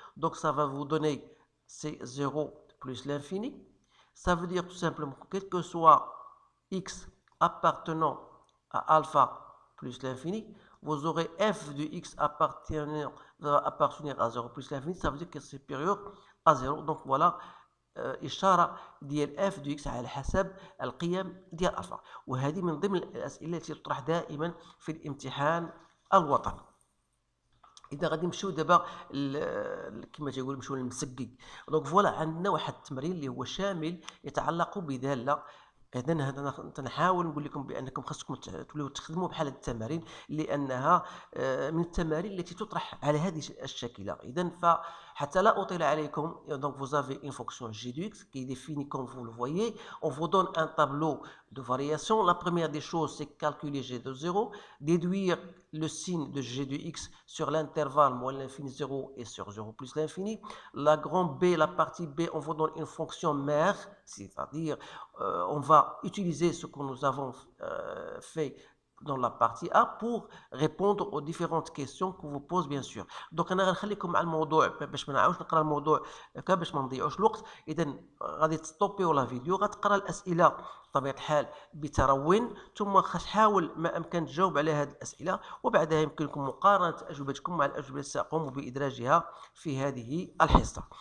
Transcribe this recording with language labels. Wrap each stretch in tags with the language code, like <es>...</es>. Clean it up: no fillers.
<fr>Donc ça va vous donner c'est 0 plus l'infini. Ça veut dire tout simplement que quel que soit x appartenant à alpha plus l'infini, vous aurez f de x appartenir à 0 plus l'infini, ça veut dire que c'est supérieur à 0. Donc voilà</fr> <ar>إشارة ديال f de x على حسب القيم ديال ألفا، وهذه من ضمن الأسئلة التي تطرح دائما في الامتحان الوطني. إذا غادي نمشيو دابا كما تيقول نمشيو للمسقي. دونك فوالا عندنا واحد التمرين اللي هو شامل يتعلق بدالة. اذا هذا تنحاول نقول لكم بانكم خاصكم توليو تخدموا بحال هذه التمارين لانها من التمارين التي تطرح على هذه الشاكله. اذا فحتى لا اطيل عليكم,</ar> <fr>donc vous avez une fonction g de x qui est définie comme vous le voyez. On vous donne un tableau de variation. La première des choses, c'est calculer g de 0, déduire le signe de g de x sur l'intervalle moins l'infini 0 et sur 0 plus l'infini. La grande B, la partie B, on vous donne une fonction mère, c'est-à-dire on va utiliser ce que nous avons fait dans la partie A pour répondre aux différentes questions que vous pose bien sûr.</fr> <ar>Donc انا غنخليكم مع الموضوع باش ما نعاودش نقرا الموضوع باش ما نضيعوش الوقت. اذا غادي تستوبيو لا فيديو, غتقرا الاسئله بطبيعه الحال بترون, ثم حاول ما امكن تجاوب على هذه الاسئله, وبعدها يمكنكم مقارنه اجوبتكم مع الاجوبه التي ساقوم بادراجها في هذه الحصه.</ar>